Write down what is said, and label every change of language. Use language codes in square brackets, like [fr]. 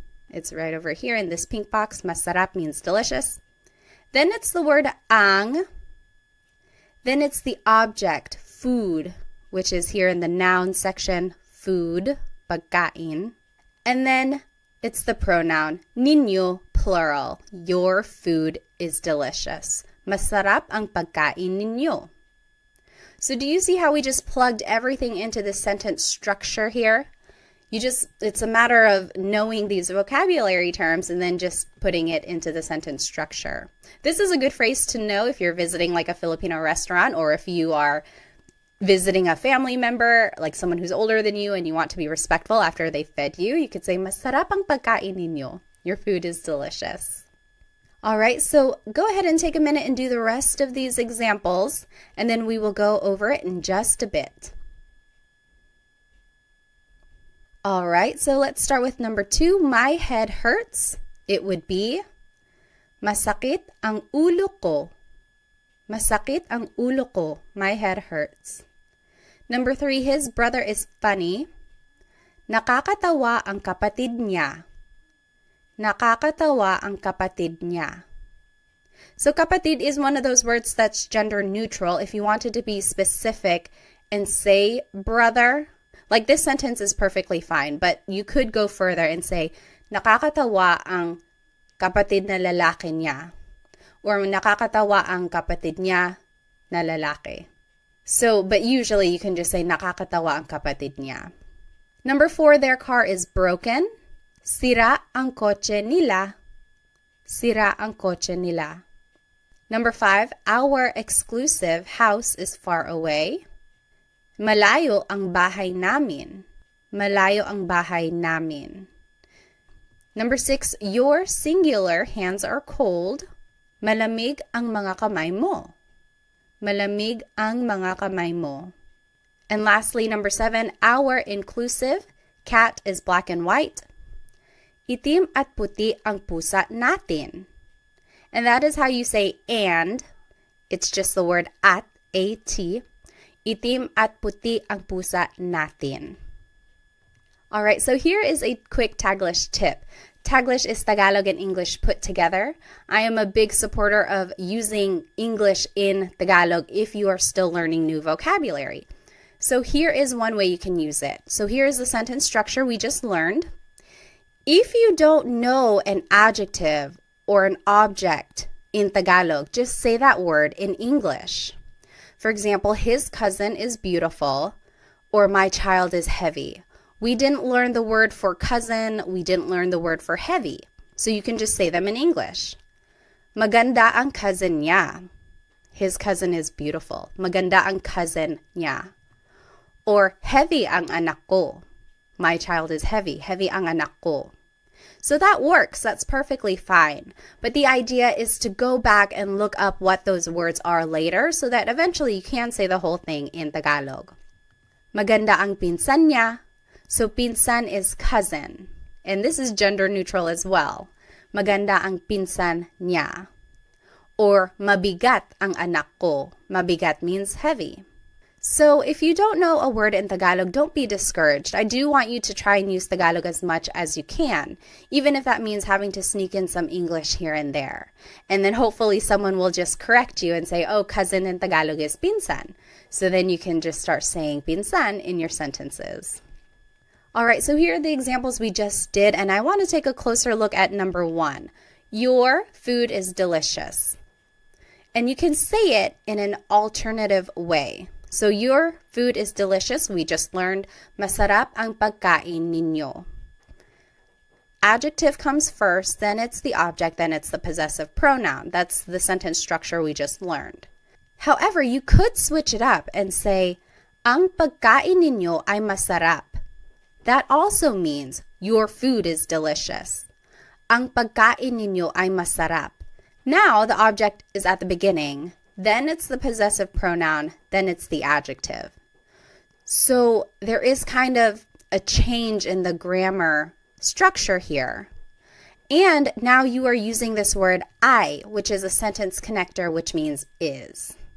[en] It's right over here in this pink box. Masarap means delicious. Then it's the word ang. Then it's the object, food, which is here in the noun section, food, pagkain. And then it's the pronoun, ninyo, plural. Your food is delicious. [tl] Masarap ang pagkain ninyo. [en] So do you see how we just plugged everything into the sentence structure here? It's a matter of knowing these vocabulary terms and then just putting it into the sentence structure. This is a good phrase to know if you're visiting like a Filipino restaurant, or if you are visiting a family member, like someone who's older than you and you want to be respectful after they fed you. You could say, [tl] "Masarap ang pagkain ninyo." [en] Your food is delicious. All right, so go ahead and take a minute and do the rest of these examples, and then we will go over it in just a bit. All right, so let's start with number 2. My head hurts. [tl] It would be, masakit ang ulo ko. Masakit ang ulo ko. [en] My head hurts. Number 3, his brother is funny. [tl] Nakakatawa ang kapatid niya. Nakakatawa ang kapatid niya. [en] So kapatid is one of those words that's gender neutral. If you wanted to be specific and say brother, like this sentence is perfectly fine, but you could go further and say, [tl] nakakatawa ang kapatid na lalaki niya. Or nakakatawa ang kapatid niya na lalaki. [en] So, but usually you can just say, [tl] nakakatawa ang kapatid niya. [en] Number 4, their car is broken. [tl] Sira ang kotse nila. Sira ang kotse nila. [en] Number 5, our exclusive house is far away. [tl] Malayo ang bahay namin. Malayo ang bahay namin. [en] Number 6, your singular hands are cold. [tl] Malamig ang mga kamay mo. Malamig ang mga kamay mo. [en] And lastly, number 7, our inclusive cat is black and white. [tl] Itim at puti ang pusa natin. [en] And that is how you say and. It's just the word at, A-T. [tl] Itim at puti ang pusa natin. [en] All right, so here is a quick Taglish tip. Taglish is Tagalog and English put together. I am a big supporter of using English in Tagalog if you are still learning new vocabulary. So here is one way you can use it. So here is the sentence structure we just learned. If you don't know an adjective or an object in Tagalog, just say that word in English. For example, his cousin is beautiful, or my child is heavy. We didn't learn the word for cousin, we didn't learn the word for heavy. So you can just say them in English. [tl] Maganda ang cousin niya. [en] His cousin is beautiful. [tl] Maganda ang cousin niya. [en] Or heavy [tl] ang anak ko. [en] My child is heavy. Heavy [tl] ang anak ko. [en] So that works. That's perfectly fine. But the idea is to go back and look up what those words are later so that eventually you can say the whole thing in Tagalog. [tl] Maganda ang pinsan niya. [en] So pinsan is cousin. And this is gender neutral as well. [tl] Maganda ang pinsan niya. Or mabigat ang anak ko. Mabigat [en] means heavy. So if you don't know a word in Tagalog, don't be discouraged. I do want you to try and use Tagalog as much as you can, even if that means having to sneak in some English here and there. And then hopefully someone will just correct you and say, oh, cousin in Tagalog is pinsan. So then you can just start saying pinsan in your sentences. All right, so here are the examples we just did, and I want to take a closer look at number 1. Your food is delicious. And you can say it in an alternative way. So your food is delicious. We just learned, [tl] masarap ang pagkain ninyo. [en] Adjective comes first, then it's the object, then it's the possessive pronoun. That's the sentence structure we just learned. However, you could switch it up and say, [tl] ang pagkain ninyo ay masarap. [en] That also means your food is delicious. [tl] Ang pagkain ninyo ay masarap. [en] Now the object is at the beginning. Then it's the possessive pronoun, then it's the adjective. So there is kind of a change in the grammar structure here. And now you are using this word ay, which is a sentence connector, which means is.